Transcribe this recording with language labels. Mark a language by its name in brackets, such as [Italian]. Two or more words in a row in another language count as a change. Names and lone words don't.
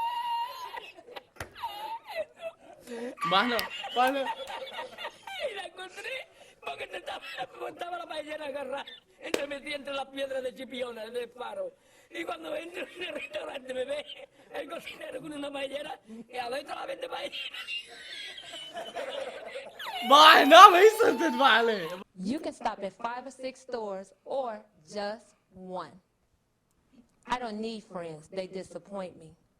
[Arabic] ما احنا [Spanish] Y la encontré porque estaba la paellera agarrada metida entre las piedras de chipiona del faro. Y cuando entro en el restaurante me ve el cocinero con una paellera y adentro la vende paellera. [Arabic] ما يصير تدفع عليه. [English] You can stop at 5 or 6 stores or just one. I don't need friends, they disappoint me.